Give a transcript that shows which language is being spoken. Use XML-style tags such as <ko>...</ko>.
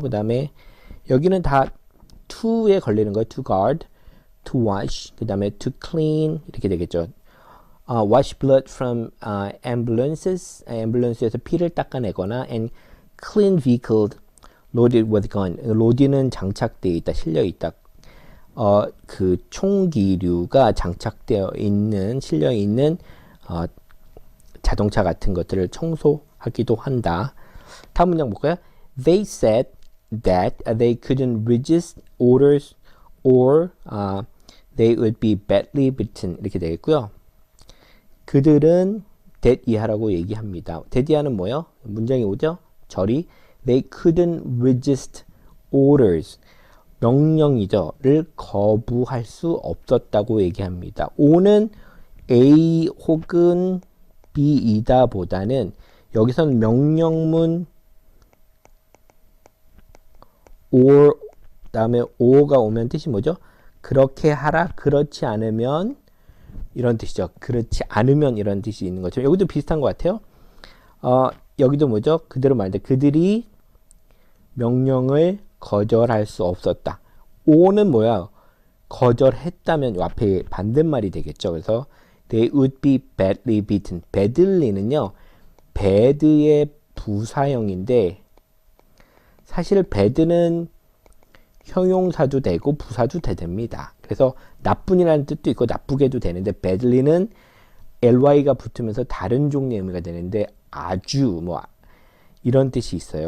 <ko>그 다음에 여기는 다 to에 걸리는 거예요. to guard, to wash, 그 다음에 to clean 이렇게 되겠죠.</ko> <en>wash blood from ambulances, ambulance에서</en> <ko>피를 닦아내거나</ko> <en>and clean vehicles loaded with gun.</en> <ko>load는 장착되어 있다, 실려 있다. 그 총기류가 장착되어 있는, 실려 있는 자동차 같은 것들을 청소하기도 한다. 다음 문장 볼까요?</ko> <en>They said that they couldn't resist orders or they would be badly beaten.</en> <ko>이렇게 되겠고요. 그들은 that 이하라고 얘기합니다. that 이하는 뭐요? 문장이 오죠? 절이</ko> <en>they couldn't resist orders.</en> <ko>명령이죠.를 거부할 수 없었다고 얘기합니다. O는 A 혹은 B이다 보다는 여기서는 명령문 or 다음에 or가 오면 뜻이 뭐죠? 그렇게 하라, 그렇지 않으면 이런 뜻이죠. 그렇지 않으면 이런 뜻이 있는 거죠. 여기도 비슷한 것 같아요. 여기도 뭐죠? 그대로 말인데 그들이 명령을 거절할 수 없었다. O는 뭐야? 거절했다면 앞에 반대말이 되겠죠. 그래서</ko> <en>they would be badly beaten.</en> <ko>badly는요. bad의 부사형인데 사실 bad는 형용사도 되고 부사도 됩니다. 그래서 나쁜이라는 뜻도 있고 나쁘게도 되는데 badly는 ly가 붙으면서 다른 종류의 의미가 되는데 아주 뭐 이런 뜻이 있어요.</ko>